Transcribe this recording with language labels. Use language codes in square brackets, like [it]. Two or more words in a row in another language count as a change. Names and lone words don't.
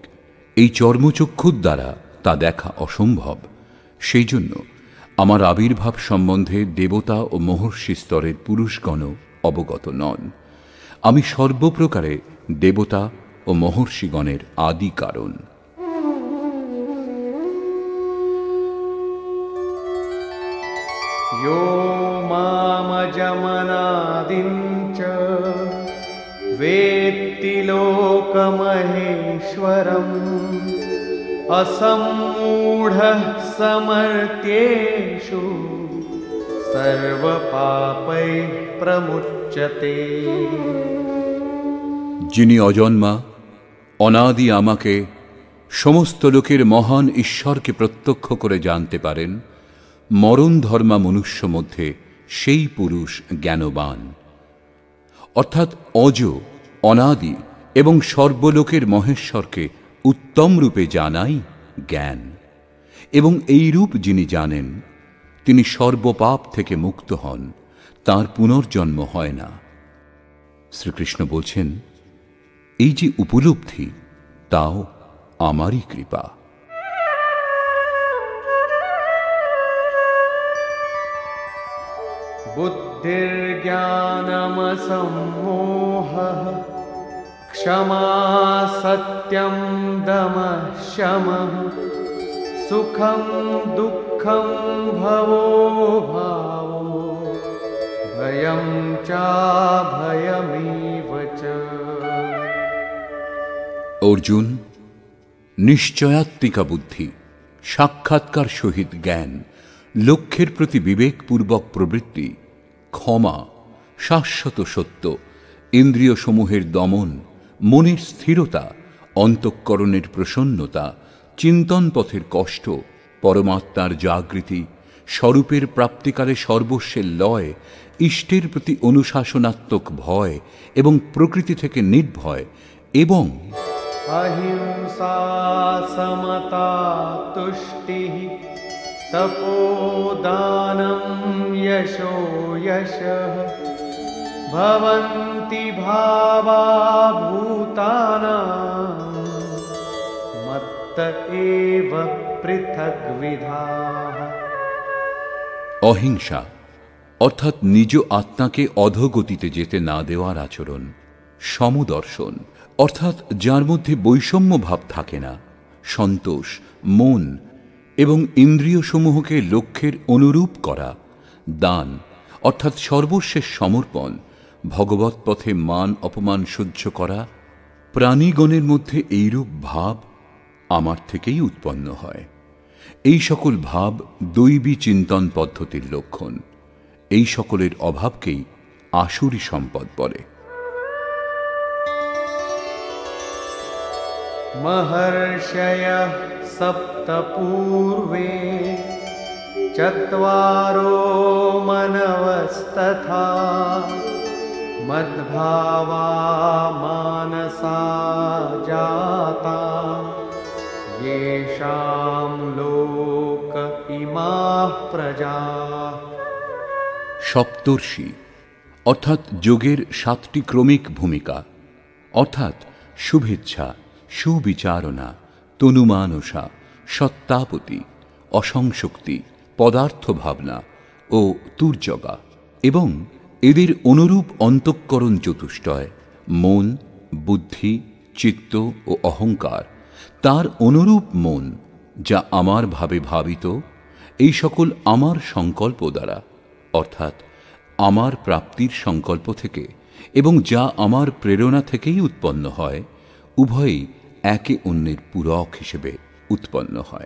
[bn] এই চর্মচক্ষুর দ্বারা তা দেখা অসম্ভব। সেই জন্য আমার আবির্ভাব সম্বন্ধে দেবতা ও মহর্ষি স্তরের পুরুষগণও অবগত নন। আমি সর্বপ্রকারে দেবতা ও মহর্ষিগণের আদি কারণ। [sa] यो मामजमनादिं च वेत्ति लोकमहेश्वरम् असम्मूढः समर्थ्येषु स सर्वपापैः प्रमुच्यते। [bn] যিনি অজন্মা, অনাদি আমাকে, সমস্ত লোকের মহান ঈশ্বরকে প্রত্যক্ষ করে জানতে পারেন, মরণ ধর্মা মনুষ্য মধ্যে সেই পুরুষ জ্ঞানবান। অর্থাৎ অজ, অনাদি এবং সর্বলোকের মহেশ্বরকে উত্তম রূপে জানাই জ্ঞান। এবং এই রূপ যিনি জানেন, তিনি সর্বপাপ থেকে মুক্ত হন, তাঁর পুনর্জন্ম হয় না। শ্রীকৃষ্ণ বলছেন, এই যে উপলব্ধি, তাও আমারই কৃপা। [sa] बुद्धिर्ज्ञानमसम्मोहः क्षमा सत्यं दमः शमः सुखं दुःखं भवो भावो भयं चाभयमेव च। [bn] অর্জুন, নিশ্চয়াত্মিকা বুদ্ধি, সাক্ষাৎকার সহিত জ্ঞান, লক্ষ্যের প্রতি বিবেকপূর্বক প্রবৃত্তি, ক্ষমা, শাশ্বত সত্য, ইন্দ্রিয় সমূহের দমন, মনের স্থিরতা, অন্তঃকরণের প্রসন্নতা, চিন্তন পথের কষ্ট, পরমাত্মার জাগৃতি, স্বরূপের প্রাপ্তিকালে সর্বস্বের লয়, ইষ্টের প্রতি অনুশাসনাত্মক ভয় এবং প্রকৃতি থেকে নির্ভয়, এবং [sa] अहिंसा समता तुष्टिः तपोदानं यशो यशः भवन्ति भावा भूतानां मत्त एव पृथग्विधाः। [bn] অহিংসা অর্থাৎ নিজ আত্মাকে অধোগতিতে যেতে না দেওয়ার আচরণ, সমদর্শন অর্থাৎ যার মধ্যে বৈষম্য ভাব থাকে না, সন্তোষ, মন এবং ইন্দ্রিয় সমূহকে লক্ষ্যের অনুরূপ করা, দান অর্থাৎ সর্বশেষ সমর্পণ, ভগবৎ পথে মান অপমান সহ্য করা, প্রাণীগণের মধ্যে এইরূপ ভাব আমার থেকেই উৎপন্ন হয়। এই সকল ভাব দৈবী চিন্তন পদ্ধতির লক্ষণ। এই সকলের অভাবকেই আসুরী সম্পদ বলে। [sa] महर्षयः सप्त पूर्वे चत्वारो मनवस्तथा मद्भावा मानसा जाता येषां लोक इमाः प्रजाः। [bn] সপ্তর্ষি অর্থাৎ যোগের 7টি ক্রমিক ভূমিকা, অর্থাৎ শুভেচ্ছা, সুবিচারণা, তনুমানসা, সত্তাপতি, অসংশক্তি, পদার্থ ভাবনা ও তুর্যগা, এবং এদের অনুরূপ অন্তঃকরণ চতুষ্টয়, মন, বুদ্ধি, চিত্ত ও অহংকার, তার অনুরূপ মন যা আমার ভাবে ভাবিত, এই সকল আমার সংকল্প দ্বারা অর্থাৎ আমার প্রাপ্তির সংকল্প থেকে এবং যা আমার প্রেরণা থেকেই উৎপন্ন হয়, উভয়ই একে অন্যের পূরক হিসেবে উৎপন্ন হয়।